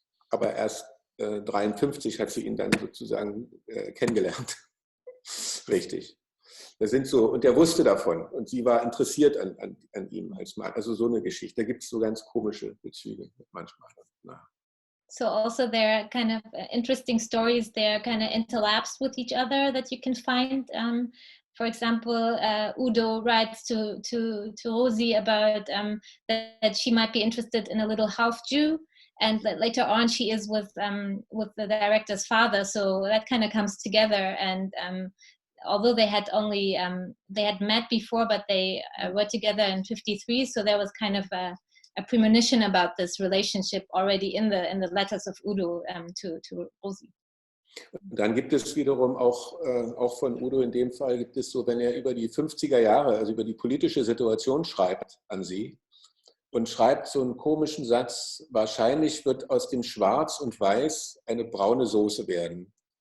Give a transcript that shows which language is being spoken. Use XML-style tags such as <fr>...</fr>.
<de>Aber erst 1953 hat sie ihn dann sozusagen kennengelernt. Richtig. Das sind so, und er wusste davon und sie war interessiert an ihm als Mann. Also so eine Geschichte. Da gibt es so ganz komische Bezüge manchmal. Na.</de> <en>So also there are kind of interesting stories, they're kind of interlapsed with each other that you can find. For example, Udo writes to Rosi about that she might be interested in a little half Jew, and later on she is with the director's father. So that kind of comes together. And although they had only they had met before, but they were together in 1953, so there was kind of a premonition about this relationship already in the letters of Udo to Rosi.</en> <de>Dann gibt es wiederum auch von Udo in dem Fall, gibt es so, wenn er über die 50er Jahre, also über die politische Situation schreibt an sie und schreibt so einen komischen Satz, wahrscheinlich wird aus dem Schwarz und Weiß eine braune Soße werden.</de>